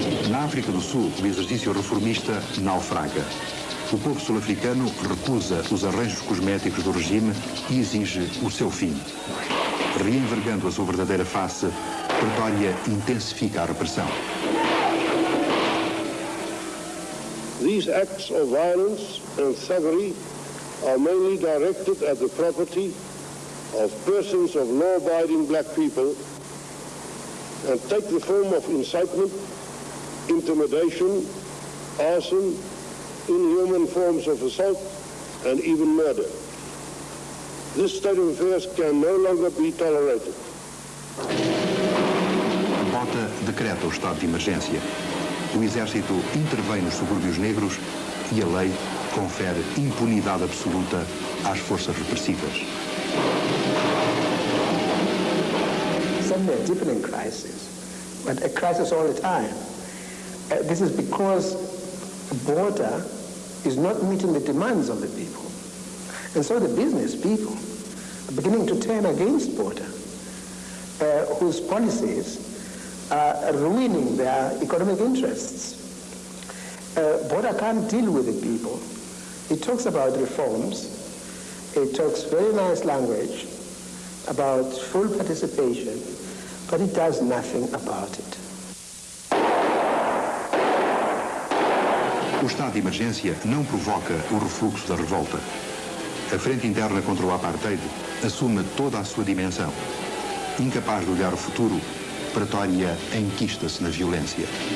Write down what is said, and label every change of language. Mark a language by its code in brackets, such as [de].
[pt] Na África do Sul, o exercício reformista naufraga. O povo sul-africano recusa os arranjos cosméticos do regime e exige o seu fim. Reenvergando a sua verdadeira face, Pretória intensifica a repressão. [en] These acts of violence and thuggery are mainly directed at the property of persons of law-abiding black people and take the form of incitement, intimidation, arson, inhuman forms of assault, and even murder. This state of affairs can no longer be tolerated. [pt] Botha decreta o estado de emergência. O exército intervém nos subúrbios negros e a lei confere impunidade absoluta às forças repressivas. [en] Suddenly a deepening crisis, but a crisis all the time. This is because Botha is not meeting the demands of the people. And so the business people are beginning to turn against Botha, whose policies are ruining their economic interests. Botha can't deal with the people. He talks about reforms, It talks very nice language about full participation, but it does nothing about it. [pt] O estado de emergência não provoca o refluxo da revolta. A frente interna contra o apartheid assume toda a sua dimensão. Incapaz de olhar o futuro, Pretória enquista-se na violência.